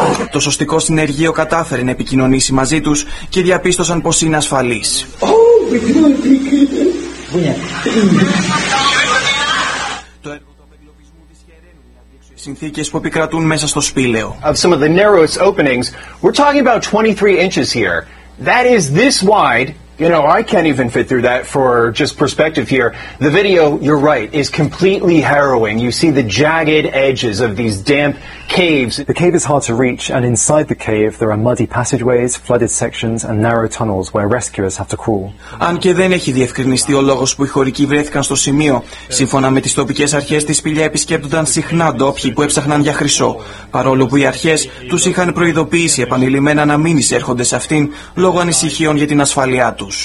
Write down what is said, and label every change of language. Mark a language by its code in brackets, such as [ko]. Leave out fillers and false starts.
[el] Το σωστικό συνεργείο κατάφερε να επικοινωνήσει μαζί τους και διαπίστωσαν πως είναι ασφαλής. Το έργο του απεγκλωβισμού δυσχεραίνουν οι αδίξιες συνθήκες που επικρατούν μέσα στο σπήλαιο. [en] Of some of the narrowest openings, we're talking about 23 inches here. That is this wide. You know, I can't even fit through that for just perspective here. The video, you're right, is completely harrowing. You see the jagged edges of these damp caves. The cave is hard to reach, and inside the cave there are muddy passageways, flooded sections, and narrow tunnels where rescuers have to crawl. [el] Αν και δεν έχει διευκρινιστεί ο λόγος που οι χωρικοί βρέθηκαν στο σημείο, σύμφωνα με τις τοπικές αρχές, τη σπηλιά επισκέπτονταν συχνά ντόπιοι που έψαχναν για χρυσό. Παρόλο που οι αρχές τους είχαν προειδοποιήσει επανειλημμένα να μην εισέρχονται σε αυτήν, λόγω ανησυχιών για την ασφαλεία.